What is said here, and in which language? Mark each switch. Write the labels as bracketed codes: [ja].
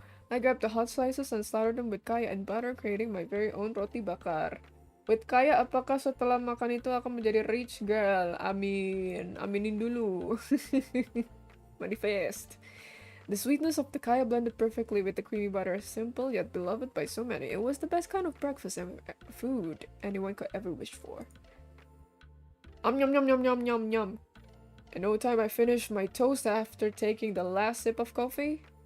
[en] I grabbed the hot slices and slathered them with kaya and butter, creating my very own roti bakar. With [id] kaya, apakah setelah makan itu akan menjadi [en] rich girl? [id] Amin. Aminin dulu. Manifest. [en] The sweetness of the kaya blended perfectly with the creamy butter, simple yet beloved by so many. It was the best kind of breakfast and food anyone could ever wish for. Yum yum yum yum yum yum. In no time I finished my toast after taking the last sip of coffee.